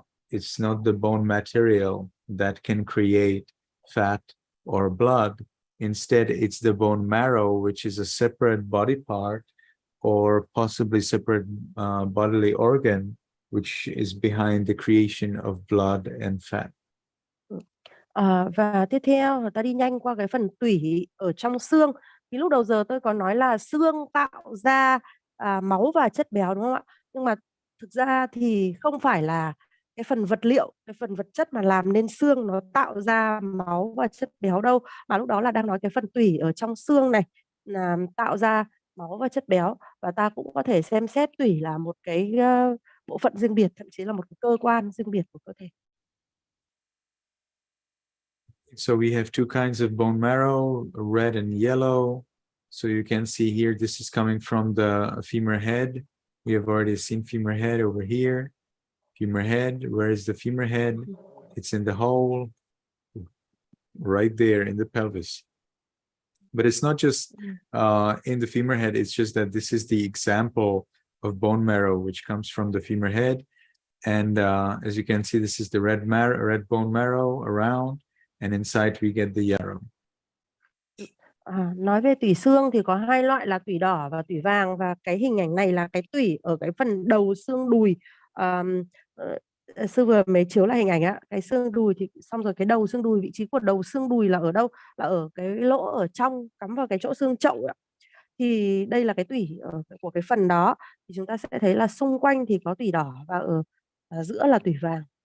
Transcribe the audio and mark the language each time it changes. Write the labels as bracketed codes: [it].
[en] It's not the bone material that can create fat or blood. Instead, it's the bone marrow, which is a separate body part or possibly separate bodily organ, which is behind the creation of blood and fat. [vi] Và tiếp theo người ta đi nhanh qua cái phần tủy ở trong xương. Thì lúc đầu giờ tôi có nói là xương tạo ra máu và chất béo, đúng không ạ? Nhưng mà thực ra thì không phải là cái phần vật liệu, cái phần vật chất mà làm nên xương nó tạo ra máu và chất béo đâu, mà lúc đó là đang nói cái phần tủy ở trong xương này là tạo ra máu và chất béo. Và ta cũng có thể xem xét tủy là một cái bộ phận riêng biệt, thậm chí là một cái cơ quan riêng biệt của cơ thể. [en] So we have two kinds of bone marrow, red and yellow. So you can see here, this is coming from the femur head. We have already seen femur head over here. Femur head, where is the femur head? It's in the hole, right there in the pelvis. But it's not just in the femur head, it's just that this is the example of bone marrow, which comes from the femur head. And as you can see, this is the red bone marrow around. And inside we get the yellow. [vi] Nói về tủy xương thì có hai loại là tủy đỏ và tủy vàng, và cái hình ảnh này là cái tủy ở cái phần đầu xương đùi. Sư vừa mới chiếu lại hình ảnh cái xương đùi thì xong rồi, cái đầu xương đùi, vị trí của đầu xương đùi là ở đâu? Là ở cái lỗ ở trong, cắm vào cái chỗ xương chậu Thì đây là cái tủy của cái phần đó, thì chúng ta sẽ thấy là xung quanh thì có tủy đỏ và ở giữa là tủy vàng.